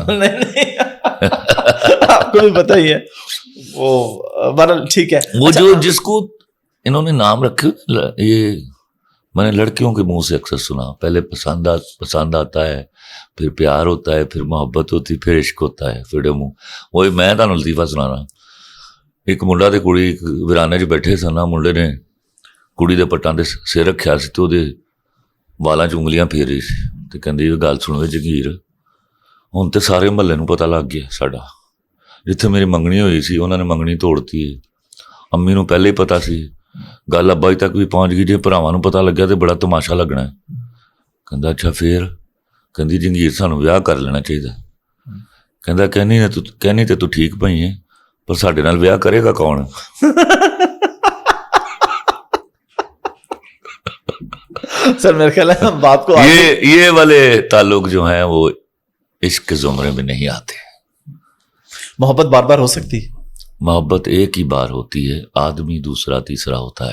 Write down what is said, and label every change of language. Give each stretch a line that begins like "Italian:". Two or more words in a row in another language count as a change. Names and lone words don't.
Urdu: نہیں آپ کو بھی پتہ ہی ہے وہ. بہرحال ٹھیک ہے. وہ جو جس کو انہوں نے نام رکھے, یہ میں نے لڑکیوں کے منہ سے اکثر سنا, پہلے پسند آتا ہے, پھر پیار ہوتا ہے, پھر محبت ہوتی, پھر عشق ہوتا ہے, پھر منہ. وہی میں تمہیں لطیفہ سنانا.
Punjabi: ایک منڈا تے کڑی ویرانے چ بیٹھے سن, منڈے نے کڑی دے پٹاں دے سر رکھیا سی, تو دے والاں چ انگلیاں پھیر رہی سی, تے کہندی یہ گل سن وے جگیر, ہن تے سارے محلے نوں پتہ لگ گیا ساڈا. جتھے میری منگنی ہوئی سی انہوں نے منگنی توڑتی ہے. امی نوں پہلے ہی پتہ سی, گل ابا تک بھی پہنچ گئی. جی بھراواں نوں پتہ لگیا تے بڑا تماشا لگنا ہے. کہندا اچھا پھر؟ کہندی جنگیر سانوں ویاہ کر لینا چاہیے. کہندا کہنی تے تو ٹھیک پئی ہے, پر ساڈے نال ویاہ کرے گا کون؟
Urdu: سر میرے خیال ہے بات کو یہ والے تعلق جو ہیں وہ عشق کے زمرے میں نہیں آتے. محبت بار بار ہو سکتی ہے. محبت ایک ہی بار ہوتی ہے, آدمی دوسرا تیسرا ہوتا ہے.